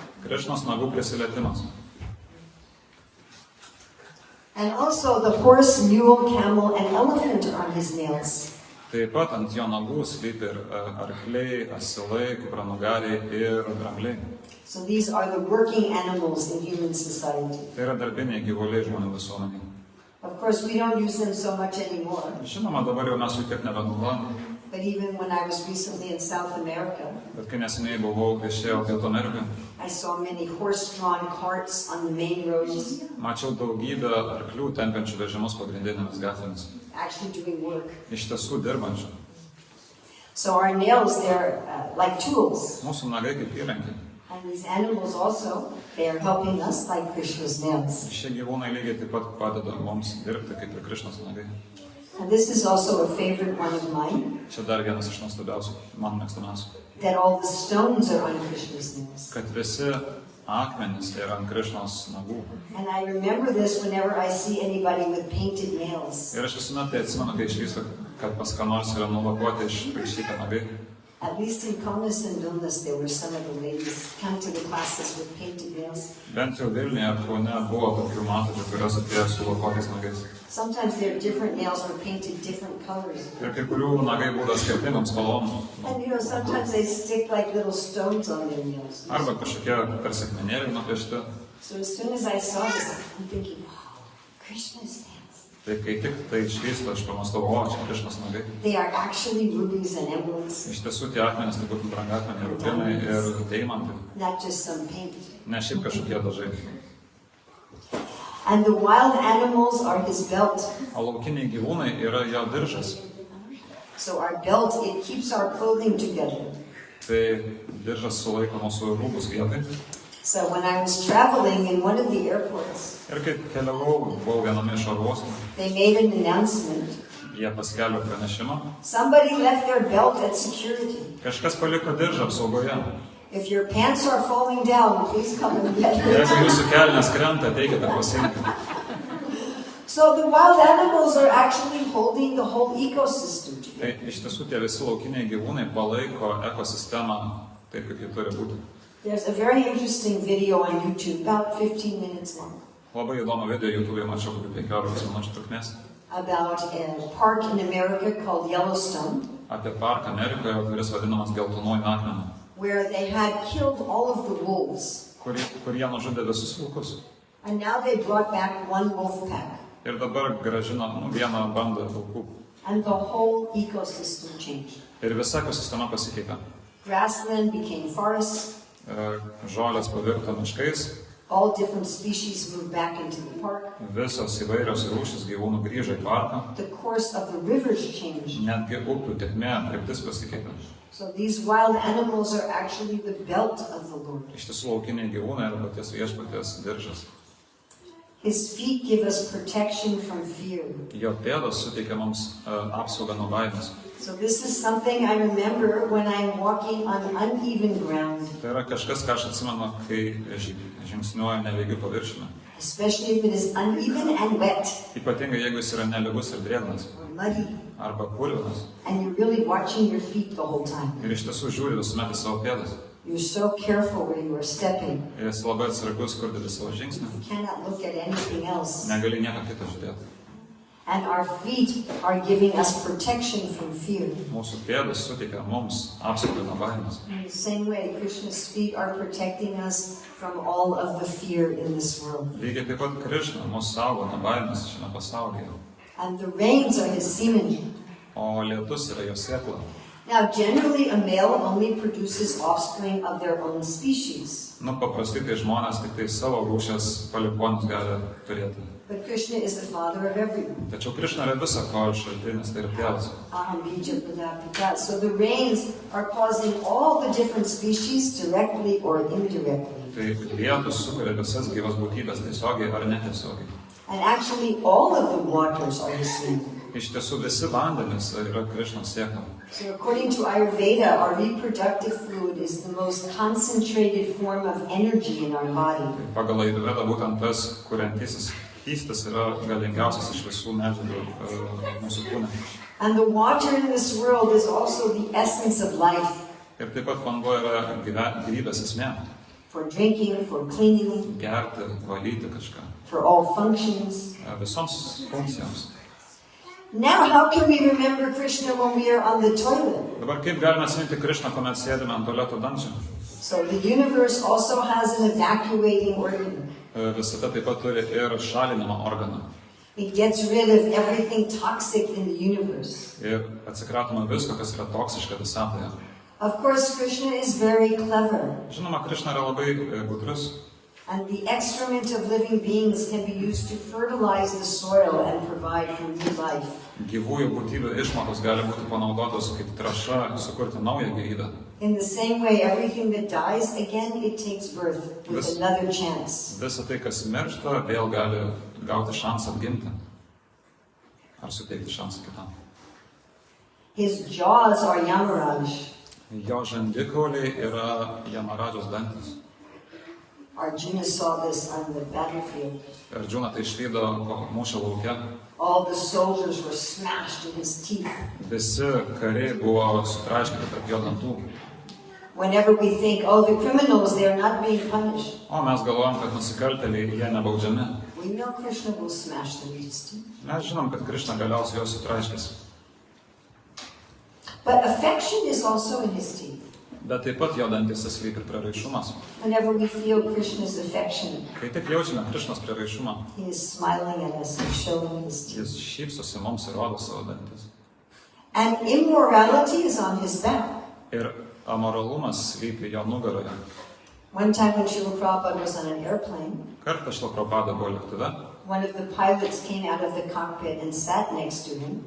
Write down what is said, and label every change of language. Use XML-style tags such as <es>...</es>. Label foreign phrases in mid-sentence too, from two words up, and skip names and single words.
<lt>Krišnos nagų prisilietimas.</lt> <en>And also the horse, mule, camel, and elephant are on his nails.</en> <lt>Taip pat ant jo nagų slypi ir arkliai, asilai, kupranugariai ir drambliai.</lt> <en>So these are the working animals in human society.</en> <lt>Tai yra darbiniai gyvuliai žmonių visuomeniai.</lt> <en>Of course, we don't use them so much anymore.</en> <lt>Žinoma, dabar jau mes jų tiek nebenaudojame.</lt> <en>But even when I was recently in South America,</en> <lt>Bet kai neseniai buvau viešėjau Pietų Amerikoje,</lt> <en>I saw many horse-drawn carts on the main roads,</en> <lt>mačiau daugybę arklių tempiančių vežimus pagrindinėmis gatvėmis.</lt> <en>actually doing work.</en> <lt>Iš tiesų dirbančių.</lt> <en>So our nails, they're like tools.</en> <lt>Mūsų nagai kaip įrankiai.</lt> <en>And these animals also, they are helping us like Krishna's nails.</en> <lt>Šie gyvūnai lygiai taip pat padeda mums dirbti kaip ir Krišnos nagai.</lt> <en>And this is also a favorite one of mine,</en> <lt>Čia dar vienas iš nuostabiausių, man mėgstamiausių.</lt> <en>that all the stones are on Krishna's nails.</en> <lt>Kad visi akmenys yra ant Krišnos nagų.</lt> <en>And I remember this whenever I see anybody with painted nails.</en> <lt>Ir aš visuomet tai atsimenu, kai išvystu, kad pas ką nors yra nulakuoti išpaišyti nagai.</lt> <en>At least in Kaunas and Vilnius, there were some of the ladies come to the classes with painted nails.</en> <lt>Bent jau Vilniuje ar Kaune buvo tokių moterų, kurios atėjo su lakuotais nagais.</lt> <en>Sometimes their different nails were painted different colors.</en> <lt>Ir kai kurių nagai būdavo skirtingom spalvom.</lt> <en>And you know, sometimes they stick like little stones on their nails.</en> <lt>Arba kažkokie tarsi akmenėliai nupiešti.</lt> <en>So as soon as I saw this, I'm thinking, wow, Krishna's nails.</en> <lt>Tai kai tik tai išvystu, aš pamastau, o, čia Krišnos nagai.</lt> <en>They are actually rubies and emeralds,</en> <lt>Iš tiesų tie akmenys tai būtų brangakmeniai, rubinai ir deimantai.</lt> <en>not just some paint.</en> <lt>Ne šiaip kažkokie dažai.</lt> <en>And the wild animals are his belt.</en> <lt>O laukiniai gyvūnai yra jo diržas.</lt> <en>So our belt, it keeps our clothing together.</en> <lt>Tai diržas sulaiko mūsų rūbus vietai.</lt> <en>So when I was traveling in one of the airports,</en> <lt>Ir kai keliavau, buvau viename iš oro uostų,</lt> <en>they made an announcement.</en> <lt>jie paskelbė pranešimą.</lt> <en>Somebody left their belt at security.</en> <lt>Kažkas paliko diržą apsaugoje.</lt> <en>If your pants are falling down, please come and get it.</en> <lt>Jeigu jūsų kelnes krenta, ateikite pasiimti.</lt> <en>So the wild animals are actually holding the whole ecosystem together.</en> <lt>Tai iš tiesų tie visi laukiniai gyvūnai palaiko ekosistemą taip, kaip ji turi būti.</lt> <en>There's a very interesting video on YouTube, about 15 minutes long,</en> <lt>Labai įdomų video YouTube mačiau, kokių 15 minučių trukmės.</lt> <en>about a park in America called Yellowstone,</en> <lt>Apie parką Amerikoje, kuris vadinamas geltonuoju akmeniu,</lt> <en>where they had killed all of the wolves.</en> <lt>kur jie nužudė visus vilkus.</lt> <en>And now they brought back one wolf pack.</en> <lt>Ir dabar gražino vieną bandą vilkų.</lt> <en>And the whole ecosystem changed.</en> <lt>Ir visa ekosistema pasikeitė.</lt> <en>Grassland became forests.</en> <lt>Žolės pavirto miškais,</lt> <en>All different species moved back into the park.</en> <lt>visos įvairios rūšys gyvūnų grįžo į parką.</lt> <en>The course of the rivers changed.</en> <lt>Netgi upių tėkmė, kryptis pasikeitė.</lt> <en>So these wild animals are actually the belt of the Lord.</en> <lt>Iš tiesų laukiniai gyvūnai yra paties viešpaties diržas.</lt> <en>His feet give us protection from fear.</en> <lt>Jo pėdos suteikia mums apsaugą nuo baimės.</lt> <en>So this is something I remember when I'm walking on uneven ground,</en> <lt>Tai yra kažkas, ką aš atsimenu, kai žingsniuoju nelygiu paviršiumi.</lt> <en>especially if it is uneven and wet</en> <lt>Ypatingai jeigu jis yra nelygus ir drėgnas</lt> <en>or muddy,</en> <lt>arba purvinas.</lt> <en>and you're really watching your feet the whole time.</en> <lt>Ir iš tiesų žiūri visuomet į savo pėdas.</lt> <en>You're so careful where you are stepping.</en> <lt>Ir esi labai atsargus, kur dėli savo žingsnį.</lt> <en>You cannot look at anything else.</en> <lt>Negali nieko kito žiūrėti.</lt> <en>And our feet are giving us protection from fear.</en> <lt>Mūsų pėdos suteikia mums apsaugą nuo baimės.</lt> <en>In the same way, Krishna's feet are protecting us from all of the fear in this world.</en> <lt>Lygiai taip pat Krišna mus saugo nuo baimės šiame pasaulyje.</lt> <en>And the rains are his semen.</en> <lt>O lietus yra jo sėkla.</lt> <en>Now, generally, a male only produces offspring of their own species.</en> <lt>Paprastai tai žmonės tik tai savo rūšės palikuonis gali turėti.</lt> <en>But Krishna is the father of everyone.</en> <lt>Tačiau Krišna yra visa ko šaltinis, tai yra tėvas.</lt> <sa>Aham bija pradapita.</sa> <en>So the rains are causing all the different species directly or indirectly.</en> <lt>Tai lietus sukuria visas gyvas būtybės tiesiogiai ar netiesiogiai.</lt> <en>And actually, all of the waters are the same.</en> <lt>Iš tiesų visi vandenys yra Krišnos sėkla.</lt> <en>So according to Ayurveda, our reproductive fluid is the most concentrated form of energy in our body.</en> <lt>Tai pagal Ayurvedą būtent tas kuriantysis skystis yra galingiausias iš visų medžiagų mūsų kūne.</lt> <en>And the water in this world is also the essence of life.</en> <lt>Ir taip pat vanduo yra gyvybės esmė.</lt> <en>for drinking, for cleaning,</en> <lt>gerti, valyti kažką.</lt> <en>for all functions.</en> <lt>Visoms funkcijoms.</lt> <en>Now, how can we remember Krishna when we are on the toilet?</en> <lt>Dabar kaip galime atsiminti Krišną, kuomet sėdime ant tualeto dangčio?</lt> <en>So the universe also has an evacuating organ.</en> <lt>Visata taip pat turi ir šalinimo organą.</lt> <en>It gets rid of everything toxic in the universe.</en> <lt>Ir atsikratoma visko, kas yra toksiška visatoje.</lt> <en>Of course, Krishna is very clever,</en> <lt>Žinoma, Krišna yra labai gudrus.</lt> <en>and the excrement of living beings can be used to fertilize the soil and provide for new life.</en> <lt>Gyvųjų būtybių išmatos gali būti panaudotos kaip trąša sukurti naują gyvybę.</lt> <en>In the same way, everything that dies, again, it takes birth with another chance.</en> <lt>Visa tai, kas miršta, vėl gali gauti šansą atgimti. Ar suteikti šansą kitam.</lt> <en>His jaws are Yamaraj.</en> <lt>Jo žandikauliai yra Jamaradžos dantis.</lt> <en>Arjuna saw this on the battlefield.</en> <lt>Arjuna tai išvydo mūšio lauke.</lt> <en>All the soldiers were smashed in his teeth.</en> <lt>Visi kariai buvo sutraiškyti tarp jo dantų.</lt> <en>Whenever we think, oh, the criminals, they are not being punished,</en> <lt>O mes galvojam, kad nusikaltėliai jie nebaudžiami.</lt> <en>we know Krishna will smash them with his teeth.</en> <lt>Mes žinom, kad Krišna galiausiai juos sutraiškis.</lt> <en>But affection is also in his teeth.</en> <lt>Bet taip pat jo dantyse slypi ir prieraišumas.</lt> <en>Whenever we feel Krishna's affection,</en> <lt>Kai tik jaučiame Krišnos prieraišumą,</lt> <en>he is smiling at us and showing his teeth.</en> <lt>jis šypsosi mums ir rodo savo dantis.</lt> <en>And immorality is on his back.</en> <lt>Ir amoralumas slypi jo nugaroje.</lt> <en>One time when Srila Prabhupada was on an airplane,</en> <lt>Kartą Šrila Prabhupada buvo lėktuve.</lt> <en>one of the pilots came out of the cockpit and sat next to him</en>